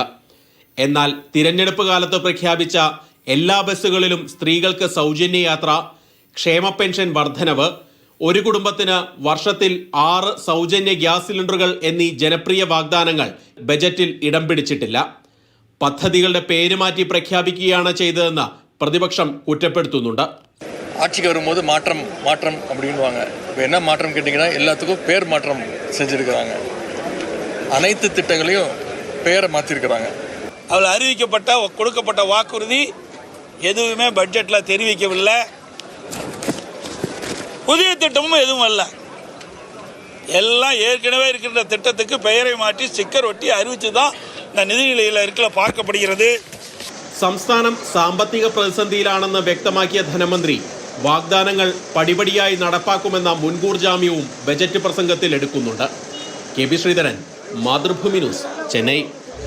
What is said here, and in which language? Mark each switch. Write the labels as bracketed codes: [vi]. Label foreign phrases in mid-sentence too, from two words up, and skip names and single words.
[ml] എന്നാൽ തിരഞ്ഞെടുപ്പ് കാലത്ത് പ്രഖ്യാപിച്ച എല്ലാ ബസ്സുകളിലും സ്ത്രീകൾക്ക് സൗജന്യ യാത്ര, ക്ഷേമ പെൻഷൻ വർധനവ്, ഒരു കുടുംബത്തിന് വർഷത്തിൽ 6 സൗജന്യ ഗ്യാസ് സിലിണ്ടറുകൾ എന്നീ ജനപ്രിയ വാഗ്ദാനങ്ങൾ ബജറ്റിൽ ഇടം പിടിച്ചിട്ടില്ല. പദ്ധതികളുടെ പേര് മാറ്റി പ്രഖ്യാപിക്കുകയാണ് ചെയ്തതെന്ന് പ്രതിപക്ഷം കുറ്റപ്പെടുത്തുന്നുണ്ട്. [ta] ஆட்சிக்கு வரும்போது மாற்றம் அப்படின்வாங்க. இப்போ என்ன மாற்றம் கேட்டிங்கன்னா எல்லாத்துக்கும் பேர் மாற்றம் செஞ்சுருக்கிறாங்க. அனைத்து திட்டங்களையும் பெயரை மாற்றிருக்கிறாங்க. அதில் அறிவிக்கப்பட்ட கொடுக்கப்பட்ட வாக்குறுதி எதுவுமே பட்ஜெட்டில் தெரிவிக்கவில்லை. புதிய திட்டமும் எதுவும் அல்ல. எல்லாம் ஏற்கனவே இருக்கின்ற திட்டத்துக்கு பெயரை மாற்றி ஸ்டிக்கர் ஒட்டி அறிவித்து தான் இந்த நிதிநிலையில் இருக்கல பார்க்கப்படுகிறது. [ml] സംസ്ഥാനം സാമ്പത്തിക പ്രതിസന്ധിയിലാണെന്ന് വ്യക്തമാക്കിയ ധനമന്ത്രി വാഗ്ദാനങ്ങൾ പടിപടിയായി നടപ്പാക്കുമെന്ന മുൻകൂർ ജാമ്യവും ബജറ്റ് പ്രസംഗത്തിൽ എടുക്കുന്നുണ്ട്. കെ.പി. ശ്രീധരൻ, മാതൃഭൂമി ന്യൂസ്, ചെന്നൈ.